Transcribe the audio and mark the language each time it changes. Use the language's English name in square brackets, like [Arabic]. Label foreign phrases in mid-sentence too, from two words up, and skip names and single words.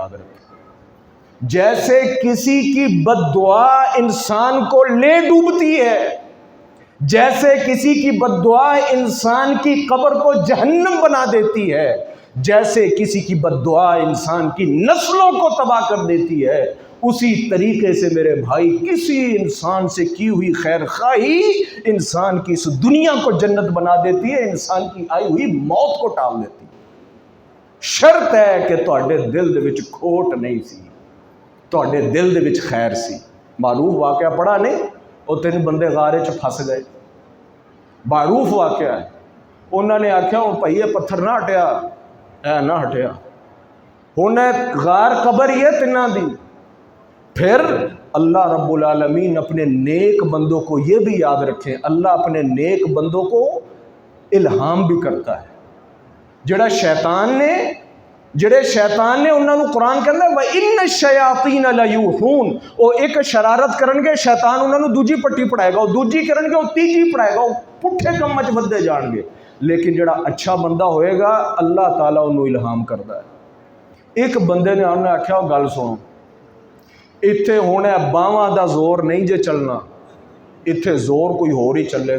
[Urdu] یاد رکھیں، جیسے کسی کی بددعا انسان کو لے ڈوبتی ہے، جیسے کسی کی بددعا انسان کی قبر کو جہنم بنا دیتی ہے، جیسے کسی کی بددعا انسان کی نسلوں کو تباہ کر دیتی ہے، اسی طریقے سے میرے بھائی کسی انسان سے کی ہوئی خیر خواہی انسان کی اس دنیا کو جنت بنا دیتی ہے، انسان کی آئی ہوئی موت کو ٹال دیتی ہے. [Punjabi] شرط ہے کہ تہاڈے دل دے وچ کھوٹ نہیں سی، تہاڈے دل دے وچ خیر سی. معروف واقعہ پڑھا نہیں، وہ 3 بندے غارے چ پھس گئے، معروف واقعہ ہے. انہوں نے آکھیا ہوں بھائی یہ پتھر نا ہٹیا، اے نا ہٹیا، ہن غار قبر ہی ہے 3 دی. [Urdu] फिर [Arabic] الله رب العالمين [Urdu] اپنے نیک بندوں کو یہ بھی یاد رکھیں، اللہ اپنے نیک بندوں کو الہام بھی کرتا ہے. [Punjabi] جیہڑے شیطان نے انہوں نے قرآن کہتا ہے [Arabic] وإن الشياطين ليوحون, [Punjabi] وہ ایک شرارت کرنگے شیطان انہوں نے دوجی پٹی پڑھائے گا، وہ دوجی کرنگے وہ تیجی پڑھائے گا، وہ پٹھے کم چ ودھدے جانگے. لیکن جیہڑا اچھا بندہ ہوئے گا اللہ تعالیٰ انہوں نے الہام کرتا ہے. ایک بندے نے انہیں آکھیا گل سنو، ایتھے ہن باواں دا زور نہیں جے چلنا، ایتھے زور کوئی ہور ہی چلے گا.